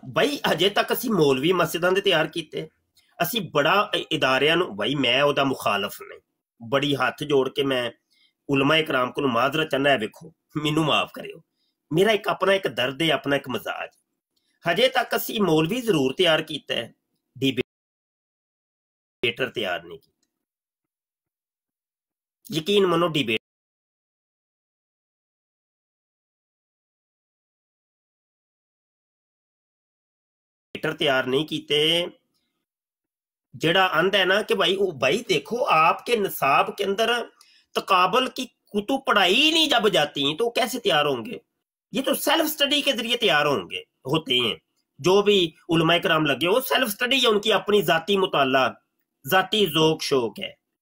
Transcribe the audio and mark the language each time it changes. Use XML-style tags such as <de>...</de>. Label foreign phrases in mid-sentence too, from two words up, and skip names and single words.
<pa>ਬਈ ਹਜੇ ਤੱਕ ਅਸੀਂ ਮੌਲਵੀ ਮਸਜਿਦਾਂ ਦੇ ਤਿਆਰ ਕੀਤੇ, ਅਸੀਂ ਬੜਾ ਇਦਾਰਿਆਂ ਨੂੰ, ਬਈ ਮੈਂ ਉਹਦਾ ਮੁਖਾਲਫ ਨਹੀਂ, ਬੜੀ ਹੱਥ ਜੋੜ ਕੇ ਮੈਂ</pa> <ur>علمائے کرام</ur> <pa>ਕੋਲ ਮਾਜ਼ਰਤ ਚਾਹੁੰਦਾ, ਵੇਖੋ ਮੈਨੂੰ ਮਾਫ ਕਰਿਓ, ਮੇਰਾ ਇੱਕ ਆਪਣਾ ਇੱਕ ਦਰਦ ਹੈ, ਆਪਣਾ ਇੱਕ ਮਜ਼ਾਜ। ਹਜੇ ਤੱਕ ਅਸੀਂ ਮੌਲਵੀ ਜ਼ਰੂਰ ਤਿਆਰ ਕੀਤਾ ਹੈ, ਡਿਬੇਟਰ ਤਿਆਰ ਨਹੀਂ ਕੀਤਾ। ਯਕੀਨ ਮੰਨੋ ਡਿਬੇਟਰ ਤਿਆਰ ਨਹੀਂ ਕੀਤੇ। ਜਿਹੜਾ ਆਂਦਾ</pa> <ur>ہے نا کہ بھائی وہ بھائی دیکھو آپکے نصاب کے اندر تقابل کی کتب پڑھائی ہی نہیں جب جاتی تو کیسے تیار ہونگے? یہ تو</ur> <en>self study</en> <ur>کے ذریعے تیار ہونگے ہوتے ہیں. جو بھی علمائے کرام لگے وہ</ur> <en>self study</en> <ur>ہے، انکی اپنی ذاتی مطالعہ ذاتی ذوق شوق ہے.</ur>